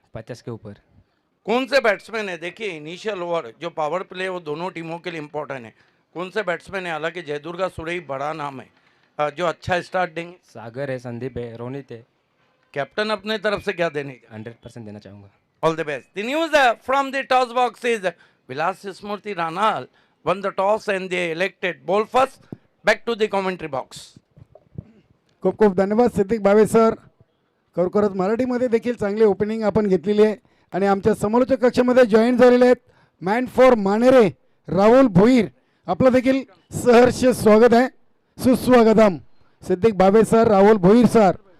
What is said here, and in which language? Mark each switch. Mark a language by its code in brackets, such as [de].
[hi] 50 के ऊपर। कौन से बैट्समैन है? देखिए इनिशियल ओवर जो पावर प्ले वो दोनों टीमों के लिए इंपॉर्टेंट है. कौन से बैट्समैन है? हालांकि जयदुर्गा सुरेई बड़ा नाम है, जो अच्छा स्टार्ट देंगे. सागर है, संदीप है, रोनित है। कैप्टन अपने तरफ से क्या देने? 100% देना चाहूँगा। [en] All the best. The news from the toss box is Vilas Smriti Ranal won the toss and they elected ball first. Back to the commentary box. [mr] खूप खूप धन्यवाद सिद्दीक भावे सर. खरोखरच मराठीमध्ये देखील चांगली ओपनिंग आपण घेतलेली आहे आणि आमच्या समोरच्या कक्षामध्ये जॉईन झालेले आहेत मॅन फॉर मानेरे राहुल भोईर. आपलं देखील सहर्ष स्वागत आहे. सुस्वागतम सिद्दीक भावे सर, राहुल भोईर सर.